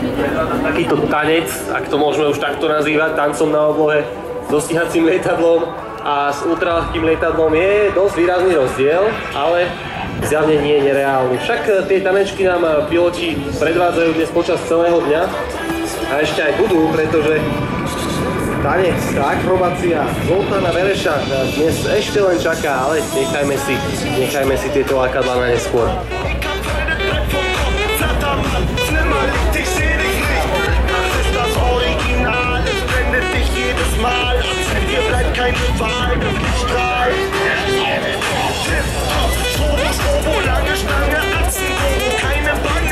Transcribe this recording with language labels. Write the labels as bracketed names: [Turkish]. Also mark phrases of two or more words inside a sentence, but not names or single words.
[Slovak] Takýto tanec, ak to môžeme už takto nazývať, tancom na oblohe so stíhacím lietadlom, a s ultraľahkým lietadlom je dosť výrazný rozdiel, ale zjavne nie je nereálny. Však tie tanečky nám piloti predvádzajú dnes počas celého dňa a ešte aj budú, pretože tanec, akrobácia Zoltána Vereša dnes ešte len čaká, ale nechajme si tieto lákadlá na neskôr. [German] Hier bleibt keine Wahl, Strahl. Strobo, lange Stange, Atzen, keine Bange.